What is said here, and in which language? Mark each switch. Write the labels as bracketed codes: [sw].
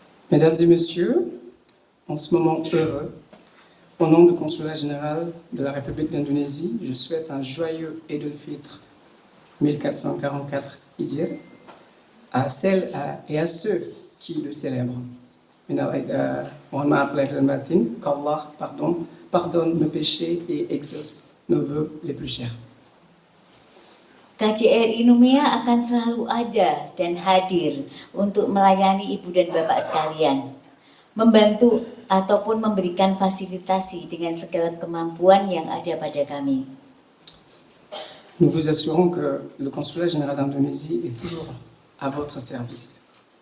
[fr] Mesdames et messieurs, en ce moment heureux, au nom du Consulat général de la République d'Indonésie, je souhaite un joyeux Idul Fitr 1444 Hijriah à celles et à ceux qui le célèbrent. [id] Mohon maaf lahir dan batin, [fr] qu'Allah pardonne nos péchés et exauce nos vœux les plus chers. [id] KJRI Numea akan selalu ada dan hadir untuk melayani ibu dan bapak sekalian, membantu ataupun memberikan fasilitasi dengan segala kemampuan yang ada pada kami. [fr] Nous vous assurons que le Consulat général d'Indonésie est toujours à votre service.